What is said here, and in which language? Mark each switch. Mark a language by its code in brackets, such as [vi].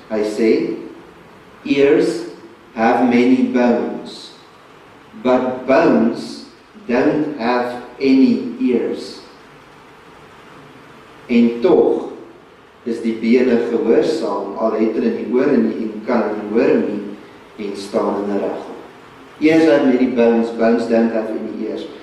[af] Hy sê, [en] ears have many bones, but bones don't have any ears. [af] En tog is die bene gehoorsaam, al het hulle die ore nie en kan hulle hoor nie, en staan hulle regop. [en] Ears have many bones, bones don't have any ears.